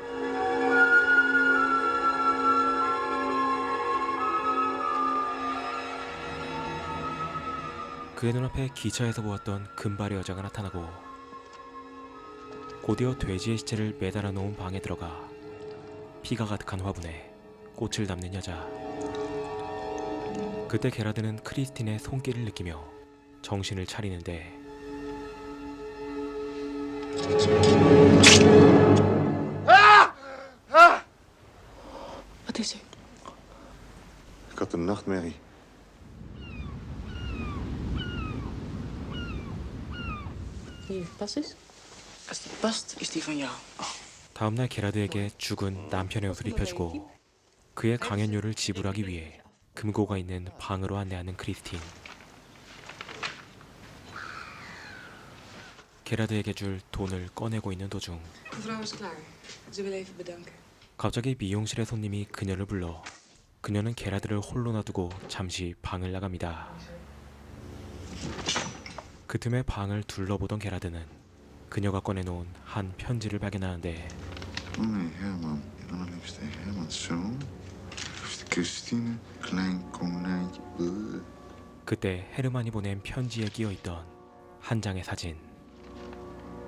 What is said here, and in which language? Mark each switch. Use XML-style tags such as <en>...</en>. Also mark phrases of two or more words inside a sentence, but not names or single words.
<ko>그의 눈앞에 기차에서 보았던 금발의 여자가 나타나고 곧이어 돼지의 시체를 매달아 놓은 방에 들어가 피가 가득한 화분에 꽃을 담는 여자. 그때 게라드는 크리스틴의 손길을 느끼며 정신을 차리는데</ko> <nl>Wat is er? Ik had een nachtmerrie. Hier, pas eens. Als die past, is die van jou.</nl> <ko>다음날 게라드에게 죽은 남편의 옷을 입혀주고 그의 강연료를 지불하기 위해 금고가 있는 방으로 안내하는 크리스틴. 게라드에게 줄 돈을 꺼내고 있는 도중</ko> <nl>Mevrouw is klaar. Ze wil even bedanken.</nl> <ko>갑자기 미용실의 손님이 그녀를 불러 그녀는 게라드를 홀로 놔두고 잠시 방을 나갑니다. 그 틈에 방을 둘러보던 게라드는 그녀가 꺼내놓은 한 편지를 발견하는데</ko> <nl>Nee, Herman. Je allerliefste Herman. Zo. Liefste Christine. Klein konijntje.</nl> <ko>그때 헤르만이 보낸 편지에 끼어있던 한 장의 사진.</ko>